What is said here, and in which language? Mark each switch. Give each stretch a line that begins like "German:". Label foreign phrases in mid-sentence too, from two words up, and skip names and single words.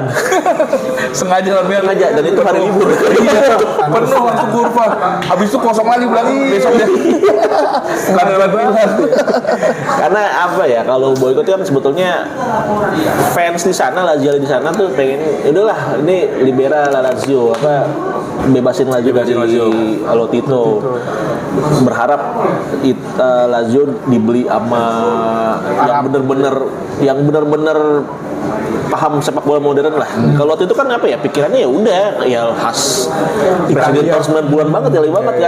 Indonesian: Sengaja Dan itu hari libur. penuh langsung kurva. Habis itu kosong lagi belakang besoknya. Karena Milan. Karena apa ya, kalau boykot kan sebetulnya fans di sana, Lazio di sana tuh pengen udahlah ini
Italian: libera la Lazio,
Indonesian: apa bebasin Lazio dari Lotito. Berharap Lazio dibeli sama yang bener-bener paham sepak bola modern lah. Kalau waktu itu kan apa ya, pikirannya ya udah ya khas presiden tahun 90-an banget ya, banget kan.